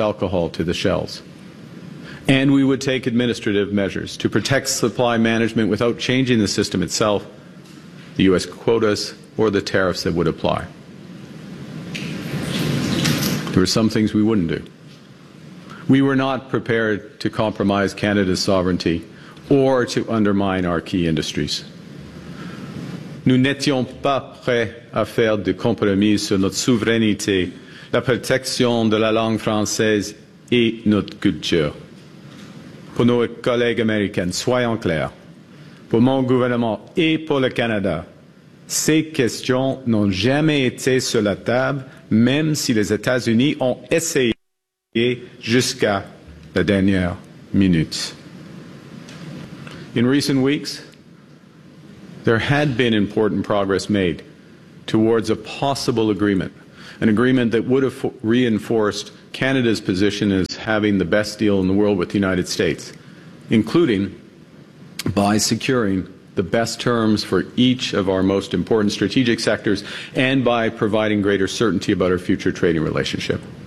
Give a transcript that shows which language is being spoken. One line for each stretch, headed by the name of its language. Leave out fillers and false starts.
English: alcohol to the shelves. And we would take administrative measures to protect supply management without changing the system itself, the U.S. quotas, or the tariffs that would apply. There are some things we wouldn't do. We were not prepared to compromise Canada's sovereignty or to undermine our key industries.
French: Nous n'étions pas prêts à faire de compromis sur notre souveraineté, la protection de la langue française et notre culture. Pour nos collègues américains, soyons clairs, pour mon gouvernement et pour le Canada, ces questions n'ont jamais été sur la table, même si les États-Unis ont essayé jusqu'à the dernière minute.
English: In recent weeks, there had been important progress made towards a possible agreement, an agreement that would have reinforced Canada's position as having the best deal in the world with the United States, including by securing the best terms for each of our most important strategic sectors and by providing greater certainty about our future trading relationship.